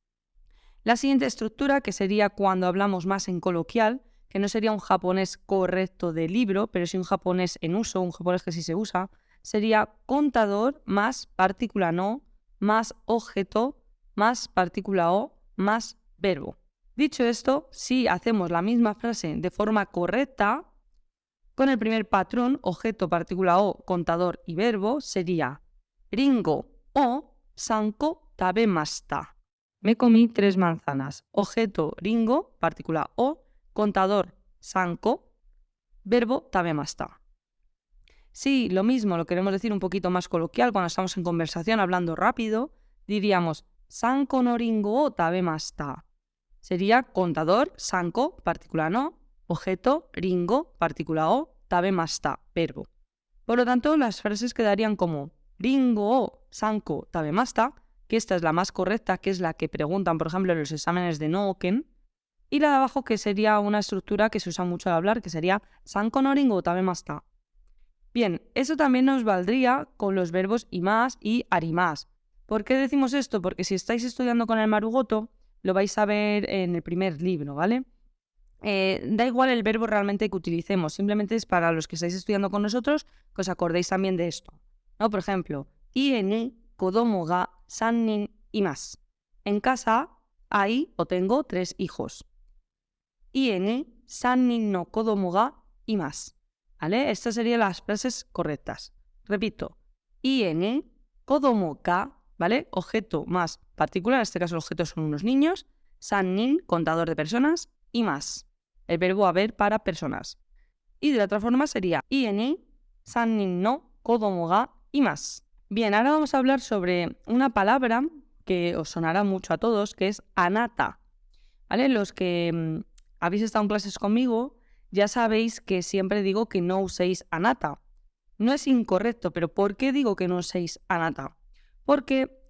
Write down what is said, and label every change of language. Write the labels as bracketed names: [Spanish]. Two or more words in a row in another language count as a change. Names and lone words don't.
[Spanish] La siguiente estructura, que sería cuando hablamos más en coloquial, que no sería un japonés correcto de libro, pero sí un japonés en uso, un japonés que sí se usa, sería contador más partícula no, más objeto, más partícula o, más verbo. Dicho esto, si hacemos la misma frase de forma correcta, con el primer patrón, objeto, partícula o, contador y verbo, sería [Japanese] りんごを三個食べました. [Spanish] Me comí 3 manzanas. Objeto, ringo, partícula o, contador, sanko, verbo, tabemashita. Si lo mismo lo queremos decir un poquito más coloquial, cuando estamos en conversación hablando rápido, diríamos [Japanese] 三個のりんごを食べました. [Spanish] Sería contador, sanko, partícula no, objeto, ringo, partícula o, tabemashita, verbo. Por lo tanto, las frases quedarían como [Japanese] りんごを三個食べました, [Spanish] que esta es la más correcta, que es la que preguntan, por ejemplo, en los exámenes de Nooken, y la de abajo, que sería una estructura que se usa mucho al hablar, que sería [Japanese] 三個のりんご食べました. [Spanish] Bien, eso también nos valdría con los verbos imas y arimas. ¿Por qué decimos esto? Porque si estáis estudiando con el Marugoto, lo vais a ver en el primer libro, ¿vale? Da igual el verbo realmente que utilicemos, simplemente es para los que estáis estudiando con nosotros que os acordéis también de esto, ¿no? Por ejemplo, [Japanese] 家に子供が3人います. [Spanish] En casa hay o tengo 3 hijos. [Japanese] 家に3人の子供がいます. [Spanish] ¿Vale? Estas serían las frases correctas. Repito, [Japanese] 家に子供が, [Spanish] ¿vale? Objeto más partícula, en este caso el objeto son unos niños, 3 nin, contador de personas, imasu, el verbo haber para personas. Y de la otra forma sería [Japanese] 家に3人の子供がいます. [Spanish] Bien, ahora vamos a hablar sobre una palabra que os sonará mucho a todos, que es anata. ¿Vale? Los que habéis estado en clases conmigo ya sabéis que siempre digo que no uséis anata. No es incorrecto, pero ¿por qué digo que no uséis anata?